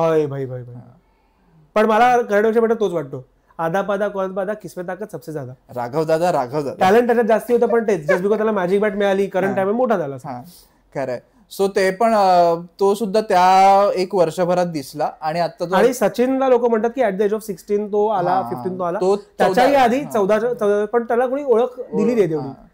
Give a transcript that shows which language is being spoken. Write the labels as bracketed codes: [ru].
[mr] भाई पण मला करणपेक्षा बेटा तोच वाटतो. [hi] आधा पादा कौन पादा किसमें ताकद सबसे ज्यादा. [mr] राघव दादा टॅलेंट त्याच्यात जास्ती होतं, पण तेच जस्ट बिकॉज त्याला मॅजिक बॅट मिळाली, करंट टाइम मोठा झाला. खरंय. सो ते पण तो सुद्धा त्या 1 वर्षभरात दिसला. आणि आता आणि सचिनला लोक म्हणतात की [en] at the age of [mr] 16 तो आला, 15 तो आला, त्याच्याही आधी 14 पण त्याला कोणी ओळख दिली नाही तेवढी.